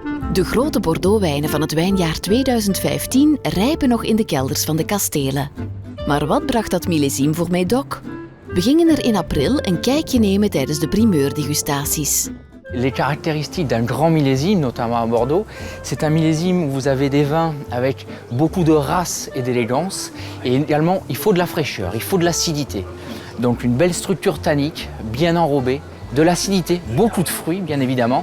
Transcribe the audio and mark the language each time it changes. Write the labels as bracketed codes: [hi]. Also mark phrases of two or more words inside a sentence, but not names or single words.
[nl] De grote Bordeaux-wijnen van het wijnjaar 2015 rijpen nog in de kelders van de kastelen. Maar wat bracht dat millésime voor Médoc? We gingen er in april een kijkje nemen tijdens de primeurdegustaties. [fr] Les caractéristiques d'un grand millésime, notamment à Bordeaux, c'est un millésime où vous avez des vins avec beaucoup de race et d'élégance. Et également, il faut de la fraîcheur, il faut de l'acidité. Donc une belle structure tannique, bien enrobée, de l'acidité, beaucoup de fruits bien évidemment.